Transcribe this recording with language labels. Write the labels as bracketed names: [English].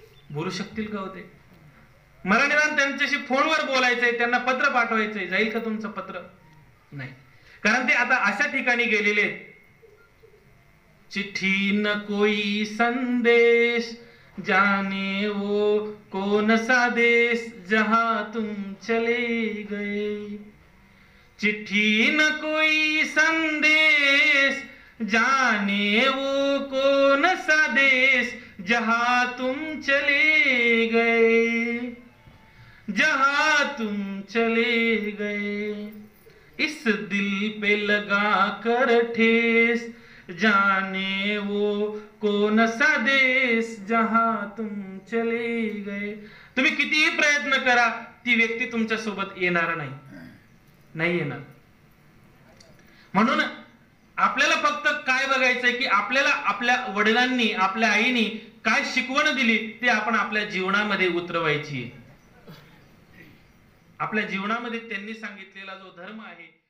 [Marathi] बोलू शकतील का होते? मला निदान त्यांच्याशी फोनवर बोलायचंय, त्यांना पत्र पाठवायचंय. जाईल का तुमचं पत्र? नाही. कारण ते आता अशा ठिकाणी गेलेले आहेत, [Hindi] चिट्ठी न कोई संदेश जाने वो कौन सा देश जहां तुम चले गए. चिट्ठी न कोई संदेश जाने वो कौन सा देश जहां तुम चले गए, जहां तुम चले गए. इस दिल पे लगा कर ठेस जाने वो कौन सा देश जहां तुम चले गए. [Marathi] तुम्ही कितीही प्रयत्न करा, ती व्यक्ती तुमच्या सोबत येणार नाही येणार. म्हणून आपल्याला फक्त काय बघायचंय की आपल्याला आपल्या वडिलांनी, आपल्या आईनी काय शिकवण दिली ते आपण आपल्या जीवनामध्ये उतरवायची. आपल्या जीवनामध्ये त्यांनी सांगितलेला जो धर्म आहे